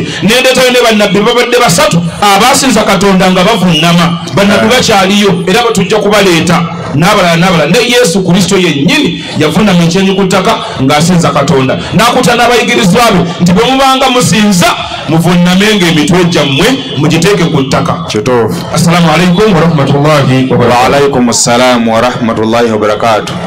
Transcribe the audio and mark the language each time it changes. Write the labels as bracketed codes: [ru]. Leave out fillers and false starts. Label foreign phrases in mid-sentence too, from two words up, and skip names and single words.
[lg] Nendeetayo ne bannabbi babadde 3 abaasinza Katonda nga bavunnama. Bannabbi bakyaliyo era batujja kubaleeta n'abalala. Ne Yesu Kristo yennyini yavunnama ekyenyi ku ttaka ng'asinza Katonda. N'akuta n'abayigirizwa be nti bwe mubanga musinza muvunnamenga emitwe gyammwe mugiteeke ku ttaka. [ar] السلام عليكم ورحمة الله وبركاته. وعليكم السلام ورحمة الله وبركاته. Wa alaikum assalamu wa rahmatullahi wa barakatuh.